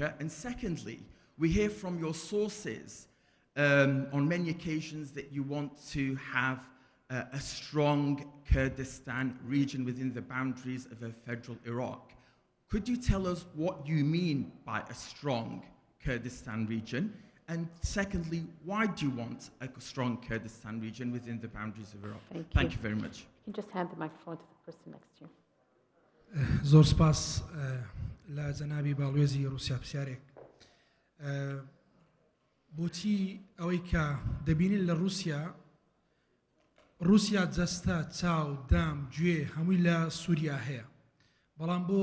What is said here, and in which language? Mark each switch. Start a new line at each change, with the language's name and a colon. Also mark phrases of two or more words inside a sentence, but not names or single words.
English: And secondly, we hear from your sources on many occasions that you want to have a strong Kurdistan region within the boundaries of a federal Iraq. Could you tell us what you mean by a strong Kurdistan region? And secondly, why do you want a strong Kurdistan region within the boundaries of Iraq? Thank you very much. You can just hand the microphone to the person next to you.
Central Kurdish: زۆر سپاس لە جەنابی باڵوێزی رووسیا پرسیارێک بۆچی ئەوەی کە دەبینین لە رووسیا جەستە چاو دام گوێ هەمووی لە سووریا هەیە بەڵام بۆ